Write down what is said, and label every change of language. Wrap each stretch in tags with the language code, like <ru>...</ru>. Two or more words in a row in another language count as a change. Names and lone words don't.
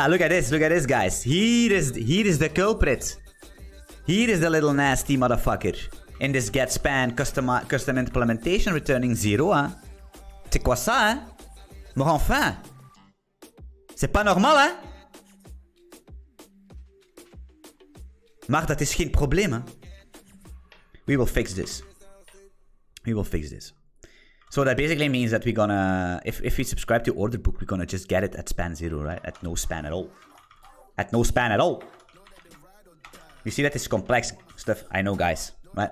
<en>Look at this, guys. Here is the culprit. Here is the little nasty motherfucker. In this get span custom implementation returning 0,</en> <fr>hein. C'est quoi ça, hein? Mais enfin. C'est pas normal, hein?</fr> <nl>Maar dat is geen probleem, hè?</nl> <en>We will fix this. We will fix this. So that basically means that we're gonna, if we subscribe to Orderbook, we're gonna just get it at span 0, right? At no span at all. At no span at all. You see that it's complex stuff, I know, guys, right?</en>